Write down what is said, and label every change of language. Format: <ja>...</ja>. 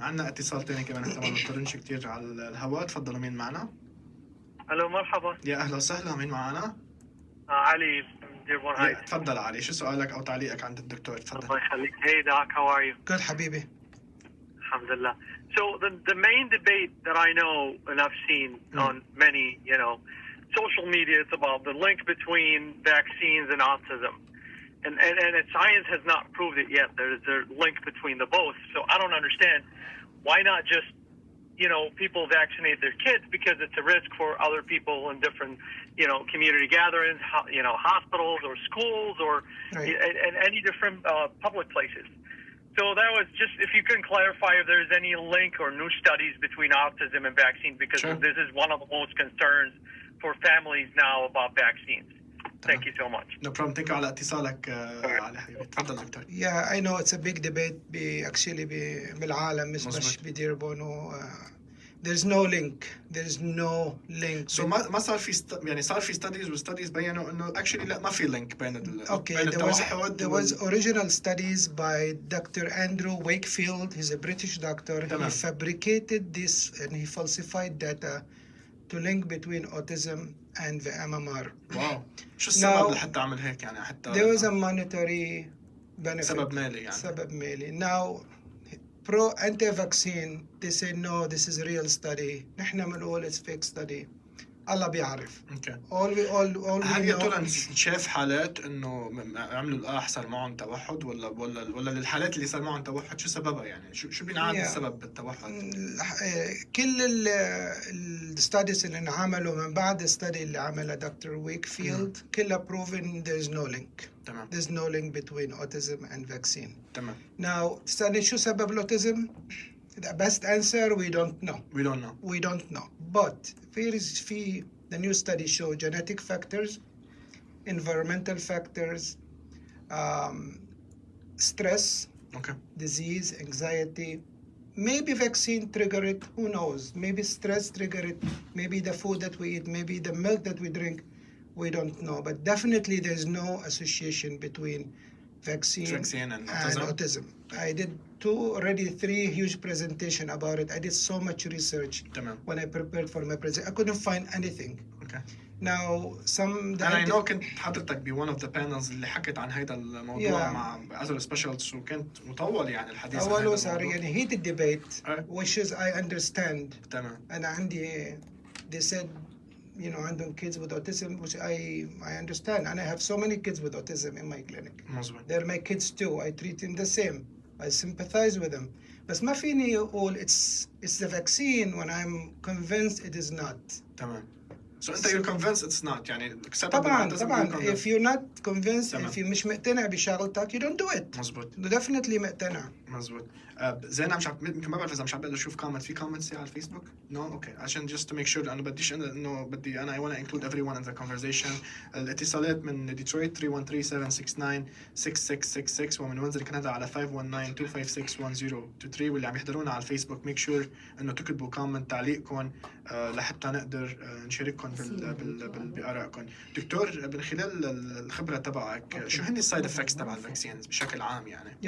<ar>عندنا اتصال ثاني كمان احنا ما بنضطرنش كثير على الهواء. تفضلوا. مين معنا؟ الو مرحبا. يا اهلا وسهلا. مين معنا؟ علي ديربون هايت. تفضل علي، شو سؤالك او تعليقك عند الدكتور؟ تفضل. الله يخليك.</ar> <en>Hey doc, how are you? Good</en> <ar>حبيبي. Alhamdulillah.</ar> <en>So the main debate that I know and I've seen on many, social media, it's about the link between vaccines and autism. And science has not proved it yet. There's a link between the both. So I don't understand why not just, people vaccinate their kids because it's a risk for other people in different, community gatherings, hospitals or schools or and any different public places. So that was just, if you can clarify if there's any link or new studies between autism and vaccine, because Sure. this is one of the most concerns for families now about vaccines. Thank you so much. No problem. Thank you</en> <ar>على اتصالك علي حبيبي. تفضل دكتور.</ar> <en>Yeah, I know it's a big debate actually</en> <ar>بالعالم مش مظبوط.</ar> <en>بديربون there's no link. There's no link.</en> <ar>So ما صار في يعني صار في studies وstudies بينوا إنه actually لا ما في link بين</ar> <en>Okay,</en> <ar>بين</ar> <en>there was</en> <ar>التوحد</ar> <en>original studies by Dr. Andrew Wakefield. He's a British doctor.</en> <ar>تمام.</ar> <en>He fabricated this and he falsified data to link between autism and the MMR.</en> <ar>واو. شو السبب لحتى عمل هيك يعني حتى</ar> <en>There was a monetary benefit.</en> <ar>سبب مالي يعني. سبب مالي.</ar> <en>Now, pro anti-vaccine, they say no, this is a real study.</en> <ar>نحن بنقول</ar> <en>it's fake study.</en> <ar>الله بيعرف.</ar> <en>Okay. All we</en> <ar>هل يا</ar> <en>know</en> <ar>ترى شاف حالات انه عملوا لقاح صار معهم توحد ولا للحالات اللي صار معهم توحد شو سببها يعني شو بينعاد السبب بالتوحد؟ كل الستاديز اللي انعملوا من بعد الستادي اللي عملها دكتور ويكفيلد كلها</ar> <en>proven there's no link.</en> <ar>تمام.</ar> <en>There's no link between autism and vaccine.</en> <ar>تمام.</ar> <en>Now</en> <ar>تسألني شو سبب الأوتيزم؟</ar> <en>The best answer we don't know. We don't know. We don't know. But the new studies show genetic factors, environmental factors, stress, Okay. disease, anxiety. Maybe vaccine trigger it, who knows? Maybe stress trigger it, maybe the food that we eat, maybe the milk that we drink, we don't know. But definitely there's no association between vaccine and autism. I did 3 huge presentation about it. I did so much research</en> <ar>تمام.</ar> <en>when I prepared for my presentation. I couldn't find anything. Okay. Now and I know</en> <ar>كنت حضرتك ب</ar> <en>one of the panels</en> <ar>اللي حكت عن هذا الموضوع مع</ar> <en>other specialists</en> <ar>وكنت مطول يعني الحديث عن هذا أول صار الموضوع.</ar> <en>يعني heated debate which is I understand.</en> <ar>تمام. أنا عندي</ar> <en>they said</en> <ar>عندهم</ar> <en>kids with autism which I understand and I have so many kids with autism in my clinic.</en> <ar>مظبوط.</ar> <en>They're my kids too. I treat them the same. I sympathize with them.</en> <ar>بس ما فيني أقول</ar> <en>it's the vaccine when I'm convinced it is not.</en> <ar>تمام.</ar> <en>So</en> <ar>أنت</ar> <en>you're convinced it's not</en> <ar>يعني</ar> <en>طبعا if you're not convinced</en> <ar>تمام.</ar> <en>if you</en> <ar>مش مقتنع بشغلتك</ar> <en>you don't do it.</en> <ar>مظبوط.</ar> <en>definitely</en> <ar>مقتنع. مظبوط. زين يمكن ما بعرف اذا مش عم بقدر اشوف في كومنتس على الفيسبوك.</ar> <en>no okay</en> <ar>عشان</ar> <en>just to make sure</en> <ar>لانه بديش انه بدي انا</ar> <en>I want to include everyone in the conversation.</en> <ar>الاتصالات من ديترويت 313-769-6666 ومن وينزل كندا على 519-256-1023 واللي عم يحضرونا على الفيسبوك</ar> <en>make sure</en> <ar>انه تكتبوا كومنت تعليقكم لحتى نقدر نشارككم بآرائكم. دكتور من خلال الخبرة تبعك شو هن السايد افكتس تبع الفاكسينز بشكل عام يعني؟</ar>